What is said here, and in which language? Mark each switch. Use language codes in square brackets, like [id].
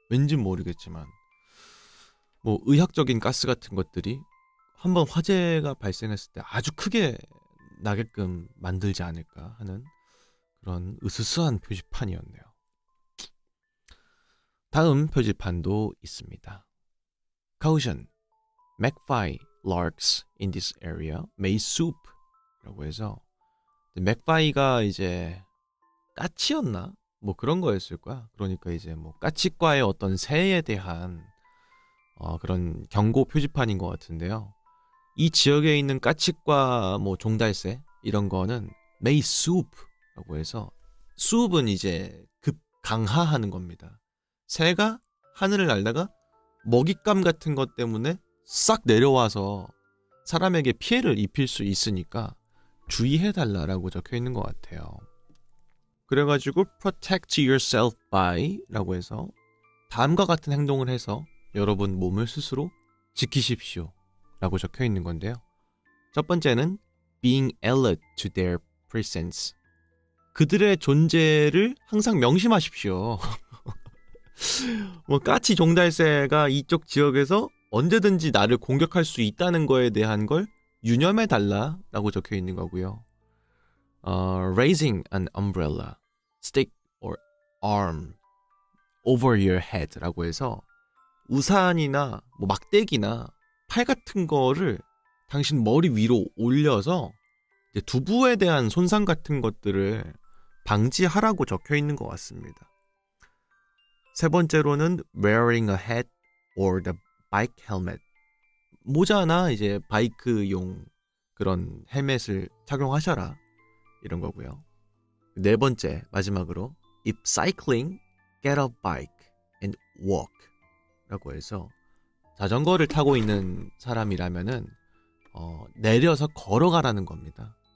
[ko] 왠진 모르겠지만 뭐 의학적인 가스 같은 것들이 한번 화재가 발생했을 때 아주 크게 나게끔 만들지 않을까 하는 그런 으스스한 표지판이었네요. 다음 표지판도 있습니다. [en] Caution, magpie larks in this area may swoop [ko] 라고 해서 맥파이가 이제 까치였나? 뭐 그런 거였을 거야. 그러니까 이제 뭐 까치과의 어떤 새에 대한 그런 경고 표지판인 것 같은데요. 이 지역에 있는 까치과 뭐 종달새 이런 거는 may swoop라고 해서 swoop은 이제 급 강하하는 겁니다. 새가 하늘을 날다가 먹잇감 같은 것 때문에 싹 내려와서 사람에게 피해를 입힐 수 있으니까 주의해달라라고 적혀 있는 것 같아요. 그래가지고 [en] protect yourself by [ko] 라고 해서 다음과 같은 행동을 해서 여러분 몸을 스스로 지키십시오 라고 적혀 있는 건데요. [en] 첫 번째는 being alert to their presence. [ko] 그들의 존재를 항상 명심하십시오. 뭐 까치 종달새가 이쪽 지역에서 언제든지 나를 공격할 수 있다는 거에 대한 걸 유념해 달라라고 적혀 있는 거고요. [en] Raising an umbrella, stick or arm over your head [ko] 라고 해서 우산이나 뭐 막대기나 팔 같은 거를 당신 머리 위로 올려서 이제 두부에 대한 손상 같은 것들을 방지하라고 적혀 있는 것 같습니다. 세 번째로는 [en] wearing a hat or the bike helmet. [ko] 모자나 이제 바이크용 그런 헬멧을 착용하셔라 이런 거고요. 네 번째 마지막으로 [en] if cycling, get a bike and walk [ko] 라고 해서 자전거를 타고 있는 사람이라면은 내려서 걸어가라는 겁니다.